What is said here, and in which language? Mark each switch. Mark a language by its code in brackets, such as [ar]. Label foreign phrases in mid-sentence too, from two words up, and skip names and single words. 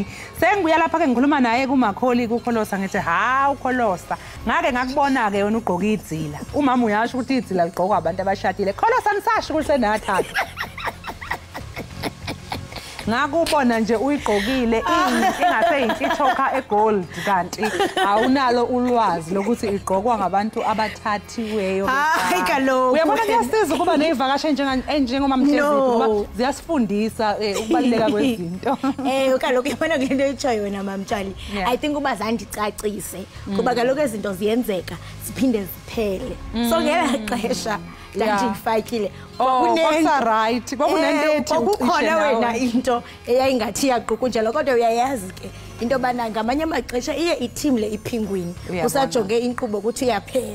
[zu] sengibuya lapha ke ngikhuluma naye kuMakholi kuKholosa ngithi ha uKholosa ngake ngakubona ke wena ugqoka idzila umama uyasho ukuthi idzila ligqokwa abantu abashadile Kholosa nisasho ukuthi senathatha ngakubona nje uyigqokile ingase inkithoka egold kanti awunalo ulwazi lokuthi igqokwa ngabantu abathathiweyo. [xh] Hayi kaloku. [zu] Uyabona kuyasiza ukuba nezivakashi njengoma Mhlezi ngoba ziyasifundisa ukubaluleka kwezinto. [xh] Kaloku yabona ngento eyichoyo wena mamtshali. [en] I think [xh] uba zandicacise kuba kaloku izinto ziyenzeka siphinde ziphele. So ngexesha ndandifakile right kwakukhona wena into eyayingathi iyaqhukunjela kodwa uyayazi ke into bana ngamanye amaxesha iye i-team le iphingwini usajonge inkqubo ukuthi iyaphela.